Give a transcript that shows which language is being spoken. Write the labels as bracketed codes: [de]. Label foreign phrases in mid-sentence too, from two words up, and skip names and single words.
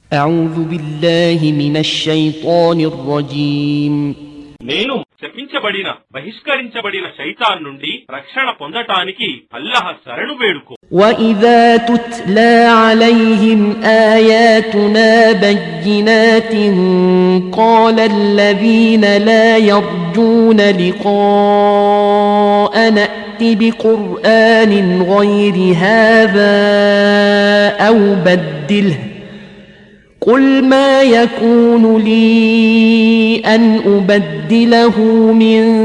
[ar] أعوذ بالله من الشيطان الرجيم [te] నేను శపించబడిన బహిష్కరించబడిన శైతాన్ నుండి రక్షణ పొందటానికి అల్లాహ్ శరణు వేడుకో. [ar] وإذا تتلى عليهم آياتنا بينات قال الذين لا يرجون لقاءنا ائت بقرآن غير هذا أو بدله قل ما يكون لي أن أبدله من